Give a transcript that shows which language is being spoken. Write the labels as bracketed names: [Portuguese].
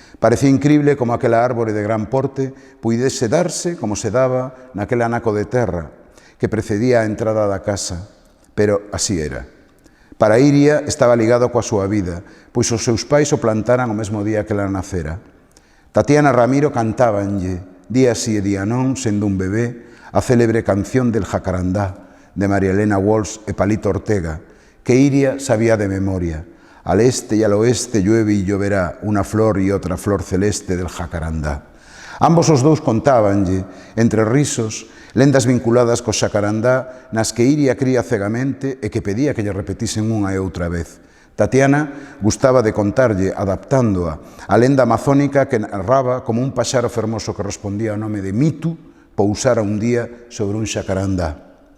[Galician] Parecía incrible como aquela árbore de gran porte puidese darse como se daba naquele anaco de terra que precedía a entrada da casa, pero así era. Para Iria estaba ligado coa súa vida, pois os seus pais o plantaran o mesmo día que ela nacera. Tatiana e Ramiro cantábanlle, día sí e día non, sendo un bebé, a célebre canción del jacarandá, de María Elena Walsh e Palito Ortega, que Iria sabía de memoria. [Spanish] Al este y al oeste llueve y lloverá una flor y otra flor celeste del jacarandá. [Galician] Ambos os dous contábanlle, entre risos, lendas vinculadas co xacarandá nas que Iria cría cegamente e que pedía que lle repetisen unha e outra vez. Tatiana gustaba de contarlle, adaptándoa, a lenda amazónica que narraba como un paxaro fermoso que respondía ao nome de Mitu pousara un día sobre un xacarandá.